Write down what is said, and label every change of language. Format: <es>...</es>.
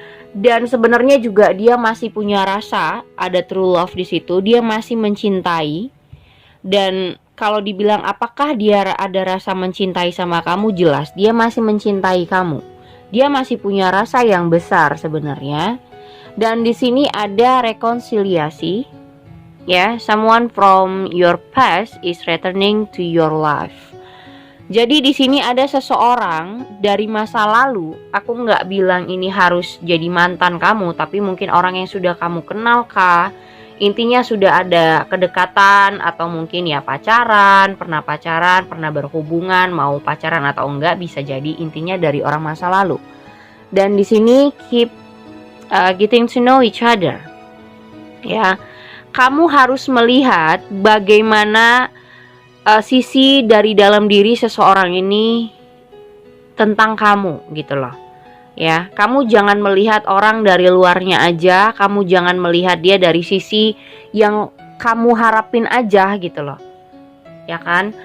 <id>Dan sebenarnya juga dia masih punya rasa, ada true love di situ, dia masih mencintai. Dan kalau dibilang apakah dia ada rasa mencintai sama kamu, jelas dia masih mencintai kamu. Dia masih punya rasa yang besar sebenarnya. Dan di sini ada rekonsiliasi.</id> <en>Ya, someone from your past is returning to your life.</en> <id>Jadi di sini ada seseorang dari masa lalu. Aku nggak bilang ini harus jadi mantan kamu, tapi mungkin orang yang sudah kamu kenal kah? Intinya sudah ada kedekatan atau mungkin ya pacaran, pernah berhubungan, mau pacaran atau enggak, bisa jadi intinya dari orang masa lalu. Dan di sini</id> <en>keep getting to know each other.</en> <id>Ya, kamu harus melihat bagaimana sisi dari dalam diri seseorang ini tentang kamu gitu loh. Ya, kamu jangan melihat orang dari luarnya aja, kamu jangan melihat dia dari sisi yang kamu harapin aja gitu loh. ya kan?</id>